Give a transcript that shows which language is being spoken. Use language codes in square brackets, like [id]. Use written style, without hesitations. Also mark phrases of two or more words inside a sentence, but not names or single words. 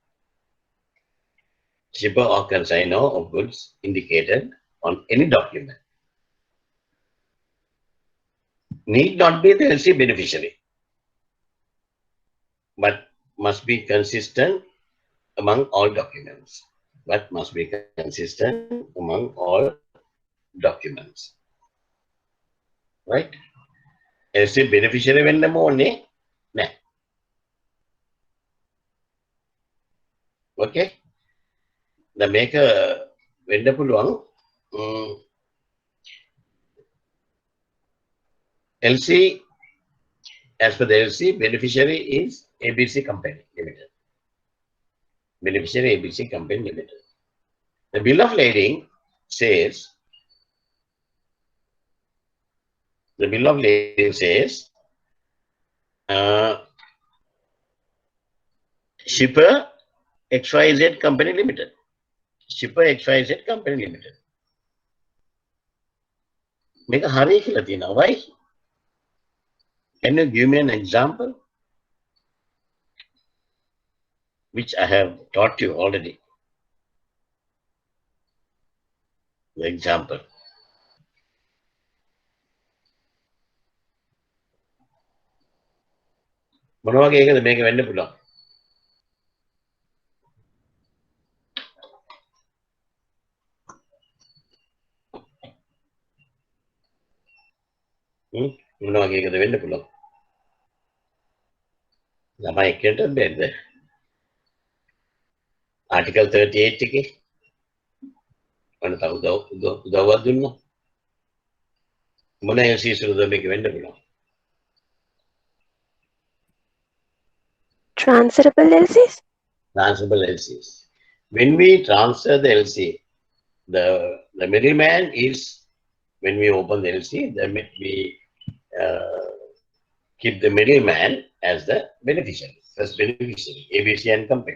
[en] Shipper or consignor of goods indicated on any document need not be the LC beneficiary, but must be consistent among all documents. But must be consistent among all documents. Right? LC beneficiary [si] වෙන්න ඕනේ නෑ. [en] Okay? [si] දැන් මේක වෙන්න පුළුවන් LC, [en] as per the LC, beneficiary is ABC Company Limited. Beneficiary ABC Company Limited. The bill of lading says, shipper XYZ Company Limited. Shipper XYZ Company Limited. Make a hurry [si] කියලා තියෙනවා. [en] Why? Can you give me an example? Which I have taught you already. The example. [si] මොන වගේ එකද මේක වෙන්න පුළුවන්? මොන වගේ එකද වෙන්න පුළුවන්? ළමයි එක්කෙන්ට බැද්ද? Article 38 එකේ අන්න තව උදව්වක් දුන්නා. මොන LCs වලද මේක වෙන්න පුළුවන්? [en] Transferable LCs? Transferable LCs. When we transfer the LC, the middleman is, when we open the LC, then we keep the middleman as the beneficiary, first beneficiary, ABC and company.